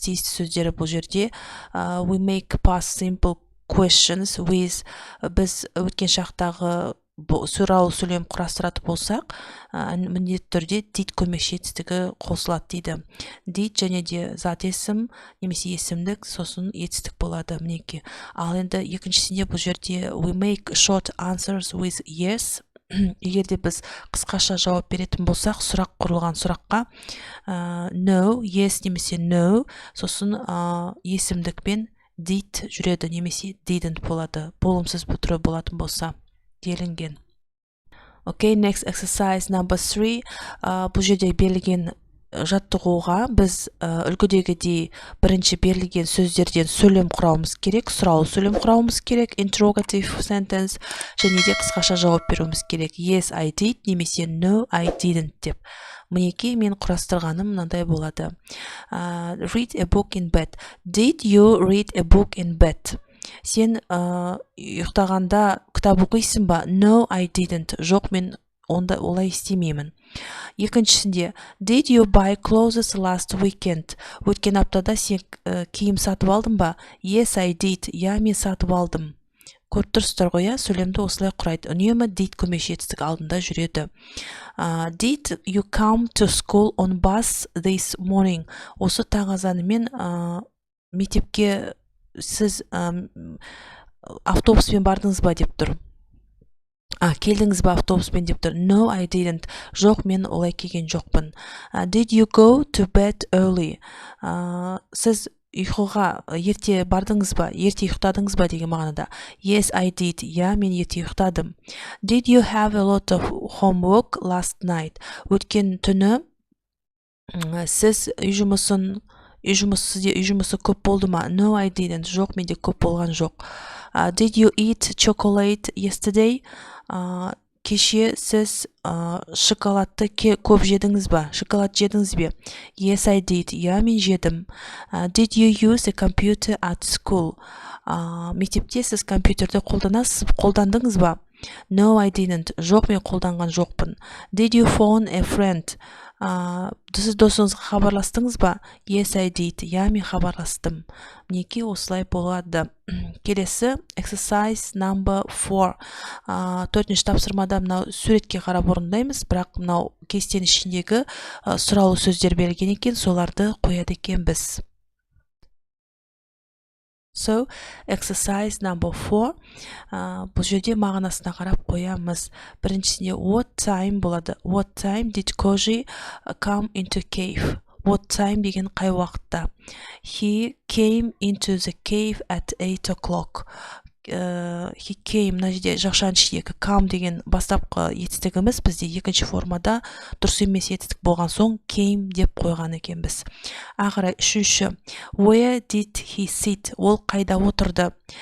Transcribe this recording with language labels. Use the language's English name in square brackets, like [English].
[Kazakh] Тиісті сөздері бұл жерде [English] we make past simple questions with, [Kazakh] біз өткен шақтағы сұраулы сөйлем құрастыратын болсақ, міндетті түрде did көмекші етістігі қосылады дейді. Did және де зат есім немесе есімдік, сосын етістік болады мінекей. Ал енді екіншісінде бұл жерде [English] we make short answers with yes. [Kazakh] Егер де біз қысқаша жауап беретін болсақ, сұрақ құрылған сұраққа no, yes немесе no, сосын есімдікпен did жүреді немесе didn't болады. Болымсыз түрі болатын болса делінген. [English] Okay, next exercise number 3. [Kazakh] Бұл жерде берілген жаттығуға біз үлгідегідей бірінші берілген сөздерден сөйлем құрауымыз керек, сұраулы сөйлем құрауымыз керек, [English] interrogative sentence, [Kazakh] және де қысқаша жауап беруіміз керек. [English] Yes, I did, немесе no, I didn't деп. [Kazakh] Мінекей мен құрастырғаным мынандай болады. [English] Read a book in bed. Did you read a book in bed? [Kazakh] Сен ұйықтағанда кітап оқисың ба? [English] No, I didn't. [Kazakh] Жоқ, мен онда олай істемеймін. [English] Екіншісінде, did you buy clothes last weekend? [Kazakh] Өткен аптада сен киім сатып алдың ба? [English] Yes, I did. [Kazakh] Я, мен сатып алдым. Көріп тұрсыздар ғой, сөйлемді осылай құрайды. Үнемі did көмекші етістік алдында жүреді. [English] Did you come to school on bus this morning? [Kazakh] Осы таң азанымен мектепке сіз автобуспен бардыңыз ба деп тұр. Келдіңіз ба автобуспен деп тұр. [English] No, I didn't. [Kazakh] Жоқ, мен олай келген жоқпын. [English] Did you go to bed early? [Kazakh] Сіз ұйқыға ерте бардыңыз ба? Ерте ұйықтадыңыз ба деген мағынада. [English] Yes, I did. [Kazakh] Я, мен ерте ұйықтадым. [English] Did you have a lot of homework last night? [Kazakh] Өткен түні сіз үй жұмысы көп болды ма? [English] No, I didn't. [Kazakh] Жоқ, менде көп болған жоқ. [English] Did you eat chocolate yesterday? [Kazakh] Кеше сіз шоколадты көп жедіңіз ба? Шоколад жедіңіз бе? [English] Yes, I did. [Kazakh] Я, мен жедім. [English] Did you use a computer at school? [Kazakh] Мектепте сіз компьютерді қолдандыңыз ба? [English] No, I didn't. [Kazakh] Жоқ, мен қолданған жоқпын. [English] Did you phone a friend? [Kazakh] Сіз досыңызға хабарластыңыз ба? [English] Yes, I did. [Kazakh] Я, мен хабарластым. Мінекей осылай болады. Келесі [English] exercise number 4. [Kazakh] Төртінші тапсырмада мынау суретке қарап орындаймыз, бірақ мынау кестенің ішіндегі сұраулы сөздер берілген екен, соларды қояды екенбіз. [English] So, exercise number 4. [Kazakh] Бұл жерде мағынасына қарап қоямыз. Біріншісінде what time болады. [English] What time did Koji come into cave? What time [Kazakh] деген қай уақытта? [English] He came into the cave at 8 o'clock. he came, [Kazakh] мына жерде жақшаның ішіндегі come деген бастапқы етістігіміз бізде екінші формада дұрыс емес етістік болған соң came деп қойған екенбіз. Ағырай үшінші, [English] where did he sit? [Kazakh] Ол қайда отырды?